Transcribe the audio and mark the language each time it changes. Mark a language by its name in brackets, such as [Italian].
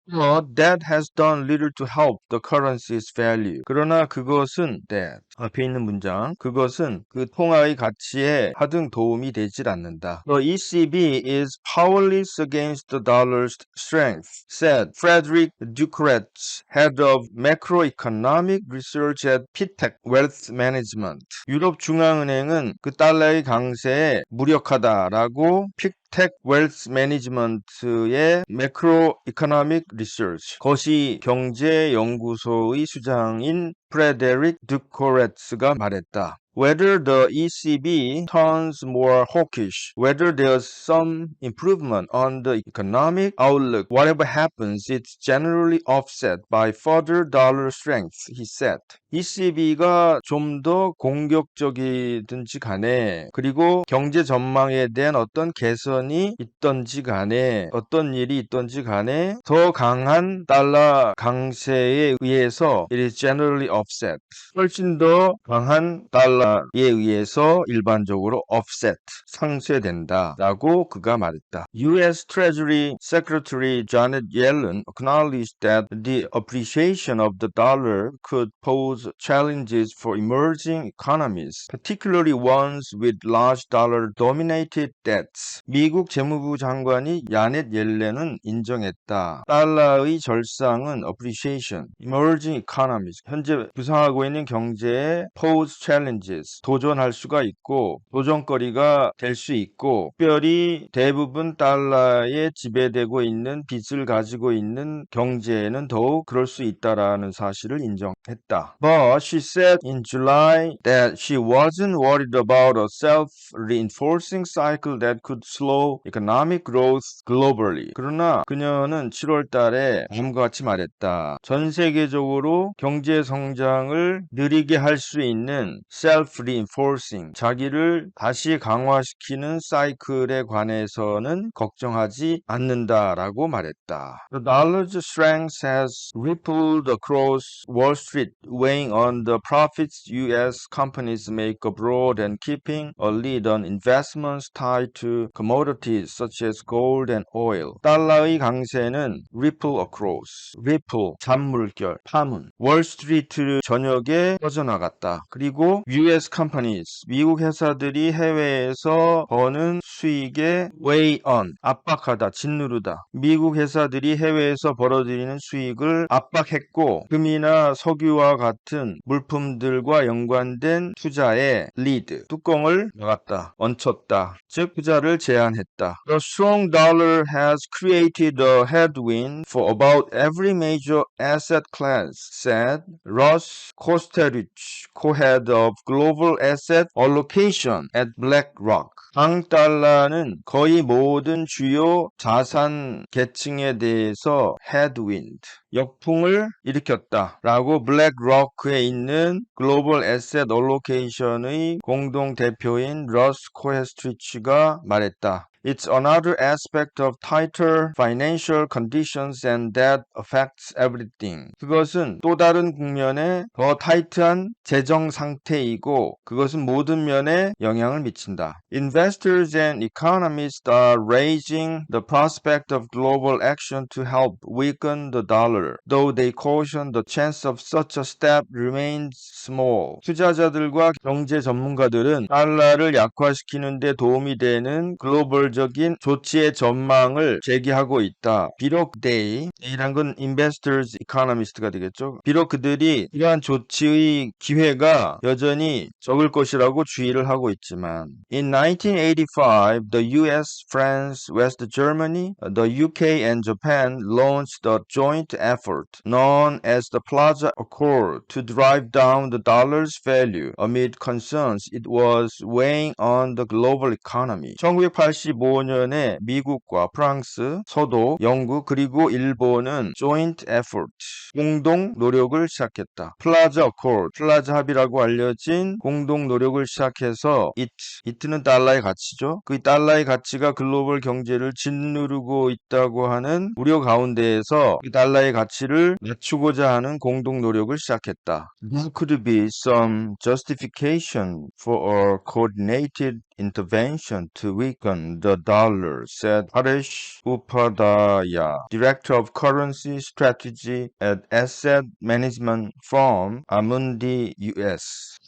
[English] But that has done little to help the currency's value. [Korean] 그러나 그것은 앞에 있는 문장 그것은 그 통화의 가치에 하등 도움이 되질 않는다. [English] The ECB is powerless against the dollar's strength, said Frederick Ducretz, head of macroeconomic research at Pitec Wealth Management. [Korean] 유럽 중앙은행은 그 달러의 강세에 무력하다라고 픽텍 웰스 매니지먼트의 매크로 이코노믹 리서치 거시 경제 연구소의 수장인 프레데릭 듀코레츠가 말했다. [English] Whether the ECB turns more hawkish, whether there's some improvement on the economic outlook, whatever happens, it's generally offset by further dollar strength, he said. [Korean] ECB가 좀 더 공격적이든지 간에 그리고 경제 전망에 대한 어떤 개선이 있든지 간에 어떤 일이 있든지 간에 더 강한 달러 강세에 의해서 [English] it is generally offset. [Korean] 훨씬 더 강한 달러에 의해서 일반적으로 offset, 상쇄된다라고 그가 말했다. [English] U.S. Treasury Secretary Janet Yellen acknowledged that the appreciation of the dollar could pose challenges for emerging economies, particularly ones with large dollar-dominated debts. [Korean] 미국 재무부 장관이 야넷 옐렌은 인정했다. 달러의 절상은 appreciation, [English] emerging economies, [Korean] 현재 부상하고 있는 경제에 [English] pose challenges, [Korean] 도전할 수가 있고 도전거리가 될 수 있고 특별히 대부분 달러에 지배되고 있는 빚을 가지고 있는 경제에는 더욱 그럴 수 있다라는 사실을 인정했다. [English] But she said in July that she wasn't worried about a self-reinforcing cycle that could slow economic growth globally. [Korean] 그러나 그녀는 7월 달에 다음과 같이 말했다. 전 세계적으로 경제 성장을 느리게 할 수 있는 self-reinforcing, 자기를 다시 강화시키는 사이클에 관해서는 걱정하지 않는다라고 말했다. [English] The dollar's strength has rippled across Wall Street, weighing on the profits U.S. companies make abroad and keeping a lid on investments tied to commodities such as gold and oil. [Korean] 달러의 강세는 [English] ripple across, [Korean] 잔물결, 파문, 월스트리트 이스트 전역에 퍼져나갔다. 그리고 [English] US companies, [Korean] 미국 회사들이 해외에서 버는 수익에 [English] weigh on, [Korean] 압박하다, 짓누르다. 미국 회사들이 해외에서 벌어들이는 수익을 압박했고 금이나 석유와 같은 물품들과 연관된 투자에 lead, 뚜껑을 막았다, 얹혔다. 즉 투자를 제한했다. [English] The strong dollar has created a headwind for about every major asset class, said Ross Kosterich, co-head of global asset allocation at BlackRock. [Korean] 강달러는 거의 모든 주요 자산 계층에 대해서 headwind, 역풍을 일으켰다 라고 블랙로크에 있는 글로벌 애셋 얼로케이션의 공동 대표인 러스 코헤스트리치가 말했다. [English] It's another aspect of tighter financial conditions and that affects everything. [Korean] 그것은 또 다른 국면의 더 타이트한 재정 상태이고 그것은 모든 면에 영향을 미친다. [English] Investors and economists are raising the prospect of global action to help weaken the dollar, though they caution the chance of such a step remains small. [Korean] 투자자들과 경제 전문가들은 달러를 약화시키는 데 도움이 되는 글로벌적인 조치의 전망을 제기하고 있다. 비록 They란 건 investors, economist가 되겠죠. 비록 그들이 이러한 조치의 기회가 여전히 적을 것이라고 주의를 하고 있지만 [English] In 1985, the US, France, West Germany, the UK and Japan launched a joint effort known as the Plaza Accord to drive down the dollar's value amid concerns it was weighing on the global economy. [Korean] 1985년에 미국과 프랑스, 서도, 영국 그리고 일본은 [English] joint effort, [Korean] 공동 노력을 시작했다. 플라자 어코드, 플라자 합의라고 알려진 공동 노력을 시작해서 it는 달러의 가치죠. 그 달러의 가치가 글로벌 경제를 짓누르고 있다고 하는 우려 가운데에서 이 달러의 가치를 낮추고자 하는 공동 노력을 시작했다. [English] There could be some justification for a coordinated intervention to weaken the dollar, said Paresh Upadhyaya, Director of Currency Strategy at asset management firm Amundi US.